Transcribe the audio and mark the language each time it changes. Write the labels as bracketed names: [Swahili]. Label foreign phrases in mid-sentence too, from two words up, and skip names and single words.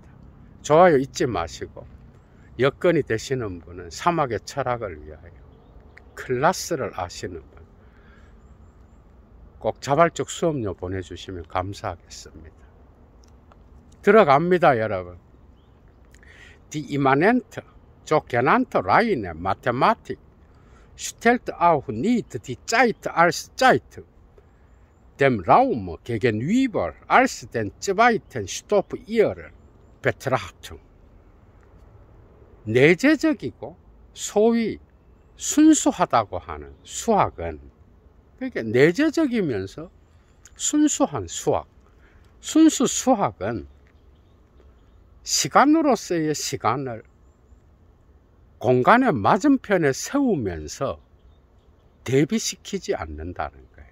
[Korean] 좋아요 잊지 마시고, 여건이 되시는 분은 사막의 철학을 위하여 클래스를 아시는 분 꼭 자발적 수업료 보내주시면 감사하겠습니다. 들어갑니다, 여러분. [German] Die immanente, sogenannte reine Mathematik stellt auch nicht die Zeit als Zeit, dem Raum gegenüber als den zweiten Stoff ihrer Betrachtung. [Korean] 내재적이고 소위 순수하다고 하는 수학은, 그러니까 내재적이면서 순수한 수학, 순수 수학은 시간으로서의 시간을 공간의 맞은편에 세우면서 대비시키지 않는다는 거예요.